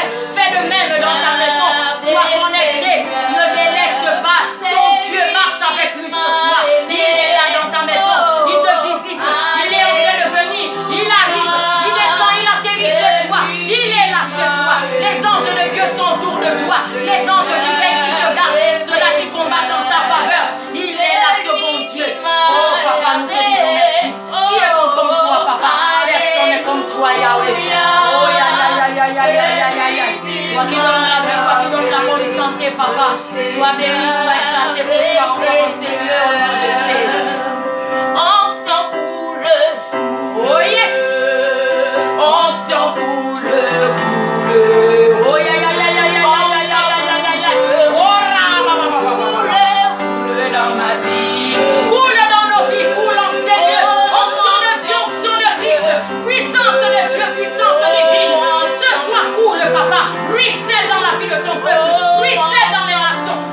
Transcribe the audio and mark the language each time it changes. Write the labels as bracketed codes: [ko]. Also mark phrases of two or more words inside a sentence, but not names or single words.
[fr] Fais de même dans ta maison, sois connecté, ne délaisse pas, ton Dieu marche avec lui ce soir, il est là dans ta maison, il te visite, il est en train de venir, il arrive, il descend, il atterrit chez toi, il est là chez toi, les anges de Dieu sont autour de toi, les anges qui veillent, qui te gardent, ceux-là qui combattent en ta faveur, il est là ce bon Dieu. Oh papa, nous te disons merci. Qui est bon comme toi, papa? Personne n'est comme toi, Yahweh. Oh ya ya ya ya ya ya ya ya. Toi qui donnes la vie, toi qui donnes la bonne santé, papa. Sois béni, sois exalté ce soir encore en Seigneur au nom de Jésus. Onction pour le [en] Oh yes. [fr] onction pour le Oh ya ya ya ya ya ya ya ya ya ya. Oh coule dans ma vie. coule dans nos vies, coule en Seigneur. Onction de Dieu, onction de Christ. Puissance de Dieu, puissance divine. Ce soir coule, papa. Ruisselle dans la vie de ton peuple. Ruisselle dans les nations.